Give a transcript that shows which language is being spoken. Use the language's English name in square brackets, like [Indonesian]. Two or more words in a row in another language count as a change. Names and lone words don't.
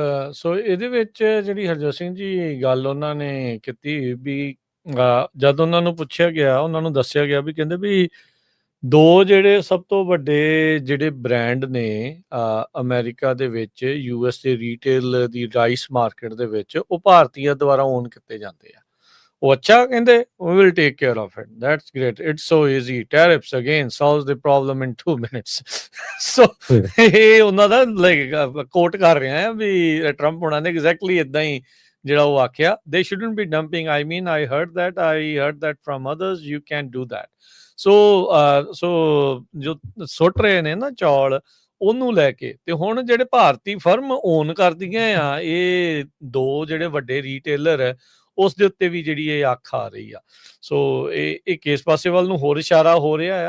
[Punjabi] ਸੋ ਇਹਦੇ ਵਿੱਚ ਜਿਹੜੀ ਹਰਜੋਤ ਸਿੰਘ ਜੀ ਗੱਲ ਉਹਨਾਂ ਨੇ ਕੀਤੀ ਵੀ ਜਦ ਉਹਨਾਂ ਨੂੰ ਪੁੱਛਿਆ ਗਿਆ, ਉਹਨਾਂ ਨੂੰ ਦੱਸਿਆ ਗਿਆ ਵੀ ਕਹਿੰਦੇ ਵੀ ਦੋ ਜਿਹੜੇ ਸਭ ਤੋਂ ਵੱਡੇ ਜਿਹੜੇ ਬ੍ਰਾਂਡ ਨੇ ਅਮਰੀਕਾ ਦੇ ਵਿੱਚ US ਦੇ ਰੀਟੇਲ ਦੀ ਰਾਈਸ ਮਾਰਕੀਟ ਦੇ ਵਿੱਚ, ਉਹ ਭਾਰਤੀਆਂ ਦੁਆਰਾ ਓਨ ਕੀਤੇ ਜਾਂਦੇ ਆ। ਉਹ ਅੱਛਾ ਕਹਿੰਦੇ [English] we will take care of it, that's great, it's so easy, tariffs again solves the problem in 2 minutes। [Punjabi] ਸੋ ਇਹ ਉਹਨਾਂ ਦਾ [English] like quote [Punjabi] ਕਰ ਰਿਹਾ ਹੈ ਵੀ ਟਰੰਪ ਹੋਣਾ ਨੇ ਐਗਜ਼ੈਕਟਲੀ ਇਦਾਂ ਹੀ ਜਿਹੜਾ ਉਹ ਆਖਿਆ, [English] they shouldn't be dumping, I mean I heard that from others, you can't do that। [Punjabi] ਸੋ ਜੋ ਸੁੱਟ ਰਹੇ ਨੇ ਨਾ ਚੌਲ ਉਹਨੂੰ ਲੈ ਕੇ, ਤੇ ਹੁਣ ਜਿਹੜੇ ਭਾਰਤੀ ਫਰਮ ਓਨ ਕਰਦੀਆਂ ਆ ਇਹ ਦੋ ਜਿਹੜੇ ਵੱਡੇ ਰੀਟੇਲਰ ਹੈ, ਉਸ ਦੇ ਉੱਤੇ ਵੀ ਜਿਹੜੀ ਇਹ ਅੱਖ ਆ ਰਹੀ ਆ। ਸੋ ਇਹ ਕਿਸ ਪਾਸੇ ਵੱਲ ਨੂੰ ਹੋਰ ਇਸ਼ਾਰਾ ਹੋ ਰਿਹਾ ਆ।